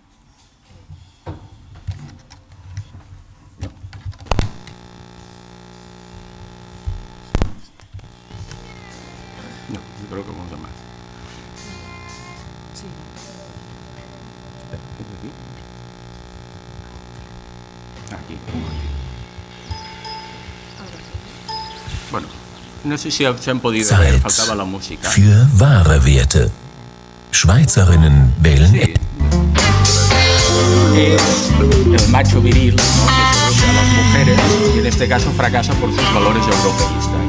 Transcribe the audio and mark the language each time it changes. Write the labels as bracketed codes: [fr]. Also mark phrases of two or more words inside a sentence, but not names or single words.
[es] No, yo creo que vamos a más. Sí. Aquí. Bueno, no sé si se han podido ver, [de] Zeit [es] faltaba la música. [de] für wahre Werte. Schweizerinnen wählen [es] Sí. Es el macho viril, ¿no?, que seduce a las mujeres y en este caso fracasa por sus valores europeístas.